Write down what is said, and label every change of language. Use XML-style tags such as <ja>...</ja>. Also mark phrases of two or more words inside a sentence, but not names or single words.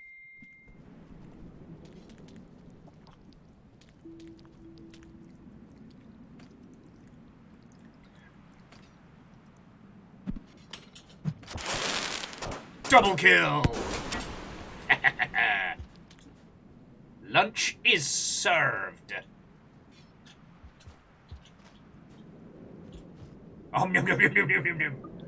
<en>Double kill! Lunch is served. Oh, yum, yum, yum, yum, yum, yum, yum.</en>